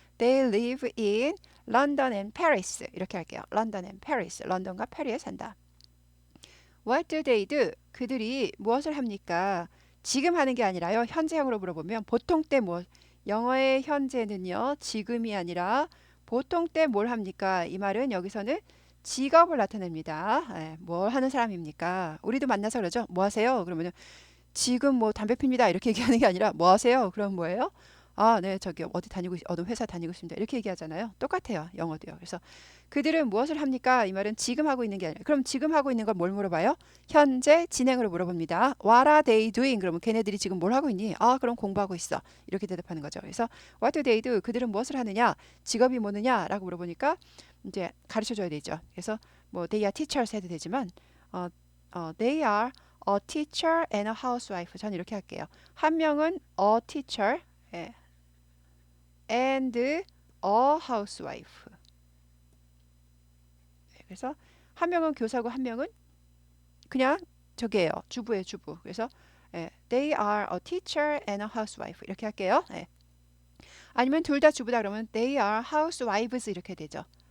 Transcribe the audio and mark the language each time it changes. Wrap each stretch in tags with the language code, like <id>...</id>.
<en>They live in London and Paris</en> <ko>이렇게 할게요. London and Paris 런던과 파리에 산다.</ko> <en>What do they do?</en> <ko>그들이 무엇을 합니까? 지금 하는 게 아니라요. 현재형으로 물어보면 보통 때 영어의 현재는요. 지금이 아니라 보통 때 뭘 합니까? 이 말은 여기서는 직업을 나타냅니다. 뭘 하는 사람입니까? 우리도 만나서 그러죠. 뭐 하세요? 그러면 지금 뭐 담배 핍니다. 이렇게 얘기하는 게 아니라 뭐 하세요? 그럼 뭐예요? 네, 저기 어느 회사 다니고 있습니다. 이렇게 얘기하잖아요. 똑같아요. 영어도요. 그래서 그들은 무엇을 합니까? 이 말은 지금 하고 있는 게 아니라 그럼 지금 하고 있는 걸 뭘 물어봐요? 현재 진행으로 물어봅니다.</ko> <en>What are they doing?</en> <ko>그러면 걔네들이 지금 뭘 하고 있니? 그럼 공부하고 있어. 이렇게 대답하는 거죠. 그래서</ko> <en>What do they do?</en> <ko>그들은 무엇을 하느냐? 직업이 뭐느냐? 라고 물어보니까 이제 가르쳐 줘야 되죠. 그래서 뭐</ko> <en>they are teachers</en> <ko>해도 되지만</ko> <en>they are a teacher and a housewife.</en> <ko>저는 이렇게 할게요. 한 명은</ko> <en>a teacher and a housewife.</en> <ko>그래서 한 명은 교사고 한 명은 그냥 저기예요. 주부예요, 주부. 그래서</ko> <en>they are a teacher and a housewife.</en> <ko>이렇게 할게요. 아니면 둘 다 주부다 그러면</ko> <en>they are housewives</en> <ko>이렇게 되죠.</ko>